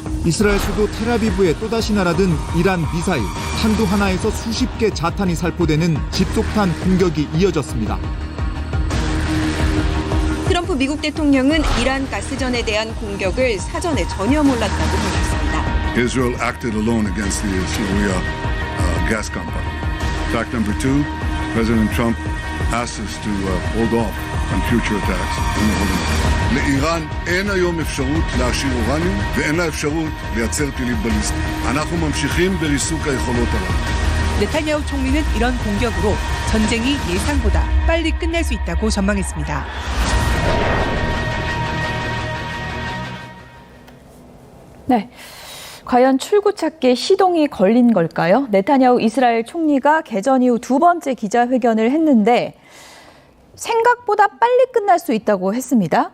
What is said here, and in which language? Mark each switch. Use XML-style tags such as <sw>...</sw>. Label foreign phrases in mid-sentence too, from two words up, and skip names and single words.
<ko>이스라엘 수도 텔아비브에 또다시 날아든 이란 미사일, 탄도 하나에서 수십 개 자탄이 살포되는 집속탄 공격이 이어졌습니다. 트럼프 미국 대통령은 이란 가스전에 대한 공격을 사전에 전혀 몰랐다고 밝혔습니다.</ko> <en>Israel acted alone against the Syria gas company. Fact number two, President Trump asked us to hold off on future attacks in the Holy Land.</en> <he>לאיראן אין היום אפשרות להעשיר אורניום ואין לה אפשרות לייצר טילים בליסטיים. אנחנו ממשיכים בריסוק היכולות הללו.</he> <ko>네타냐후 총리는 이런 공격으로 전쟁이 예상보다 빨리 끝날 수 있다고 전망했습니다. 네. 과연 출구찾기에 시동이 걸린 걸까요? 네타냐후 이스라엘 총리가 개전 이후 두 번째 기자회견을 했는데 생각보다 빨리 끝날 수 있다고 했습니다.</ko>